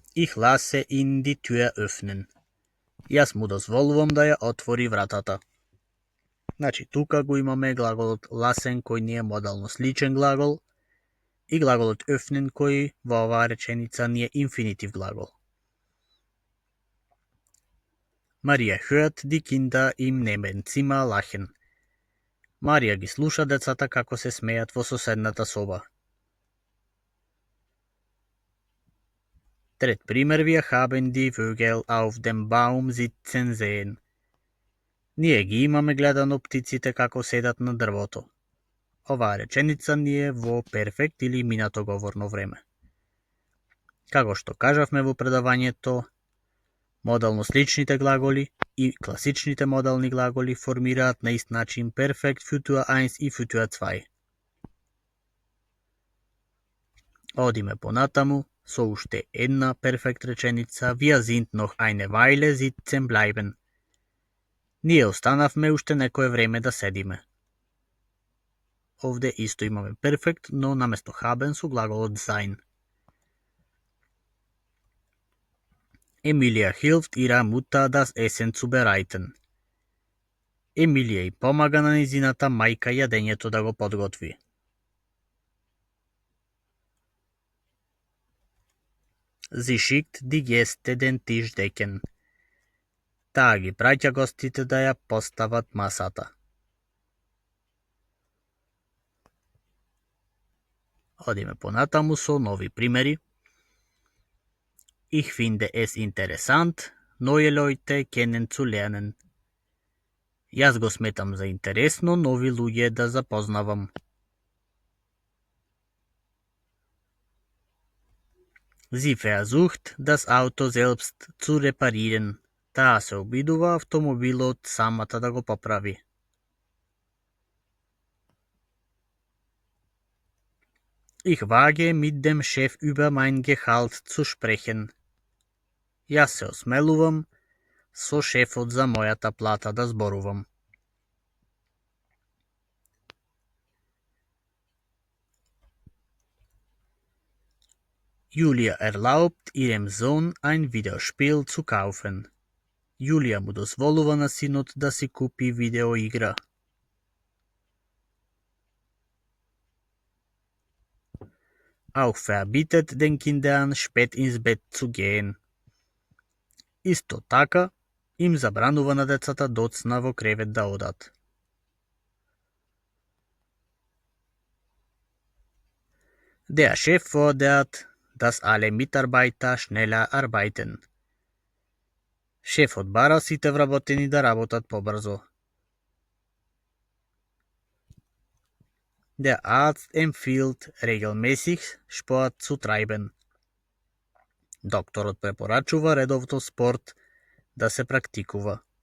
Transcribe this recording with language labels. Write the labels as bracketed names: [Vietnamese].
[German] Ich lasse ihn die Tür öffnen. [Macedonian] Јас му дозволувам да ја отвори вратата. Значи, тука го имаме глаголот lassen, кој ни е модално сличен глагол, и глаголот öffnen, кој во оваа реченица ни е инфинитив глагол. [German] Марија hört die Kinder im Nebenzimmer lachen. [Macedonian] Марија ги слуша децата како се смеат во соседната соба. Трет пример, [German] wir haben die Vögel auf dem Baum sitzen sehen. [Macedonian] Ние ги имаме гледано птиците како седат на дрвото. Оваа реченица ни е во перфект или минато говорно време. Како што кажавме во предавањето, модално сличните глаголи и класичните модални глаголи формираат на ист начин перфект futur 1 и futur 2. Одиме понатаму со уште една перфект реченица, [German] wir sind noch eine Weile sitzen bleiben. [Macedonian] Ние останавме уште некое време да седиме. Овде исто имаме перфект, но наместо haben со глаголот sein. [German] Емилија hilft ihrer Mutter das Essen zubereiten. [Macedonian] Емилија и помага на низината мајка јадењето да го подготви. [German] Sie schickt die Gäste den Tisch decken. [Macedonian] Таа ги праќа гостите да ја постават масата. Одиме понатаму со нови примери. [German] Ich finde es interessant, neue Leute kennenzulernen. [Macedonian] Јас го сметам за интересно нови луѓе да запознавам. [German] Sie versucht, das Auto selbst zu reparieren. [Macedonian] Таа се обидува автомобилот самата да го поправи. [German] Ich wage mit dem Chef über mein Gehalt zu sprechen. [Macedonian] Јас се осмелувам со шефот за мојата плата да зборувам. [German] Julia erlaubt ihrem Sohn ein Videospiel zu kaufen. [Macedonian] Јулија му дозволува на синот да си купи видеоигра. [German] Auch verbietet den Kindern spät ins Bett zu gehen. [Macedonian] Исто така, им забранува на децата доцна во кревет да одат. [German] Der Chef fordert, dass alle Mitarbeiter schneller arbeiten. [Macedonian] Шефот бара сите вработени да работат побрзо. [German] Der Arzt empfiehlt, regelmäßig Sport zu treiben. [Macedonian] Докторот препорачува редовно спорт да се практикува.